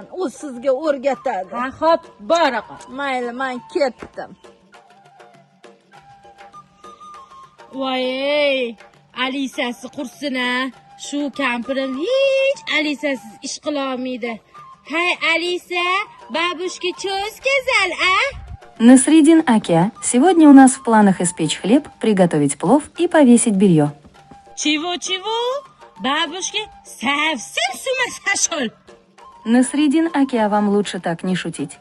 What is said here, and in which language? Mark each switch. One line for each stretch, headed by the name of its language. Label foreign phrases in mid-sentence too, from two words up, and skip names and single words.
Uzbek: U sizga o'rgatadi. Ha, xo'p, boraqa. Mayli, men ketdim. Voy, Alisasi qursin-a. Shu kampirim hech Alisasiz ish qila olmaydi. Hay Alisa,
Russian: бабушке choy сказал, а? Насредин Аке, сегодня у нас в планах испечь хлеб, приготовить плов и повесить белье. Чего? Бабушке совсем с ума сошел? Насредин Аке, вам лучше так не шутить.